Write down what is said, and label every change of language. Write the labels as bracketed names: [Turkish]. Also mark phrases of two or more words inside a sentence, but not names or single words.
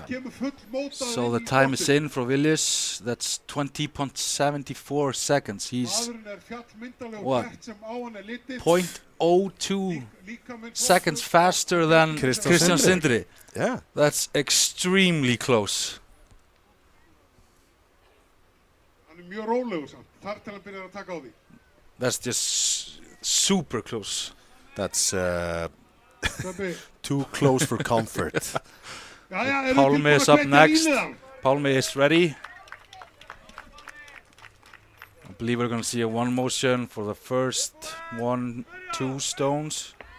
[English] So the time is in for Vilus. That's 20.74 seconds. He's what? 0.02 seconds faster than Kristján Sindri. Yeah. That's extremely close. [Icelandic] Mjög rólegur samt, þar til hann byrjar að taka á því. [English] That's just super close. That's too close for comfort. Pálmi is up next. Pálmi is ready. I believe we're going to see a 1 motion for the first 1, 2 stones.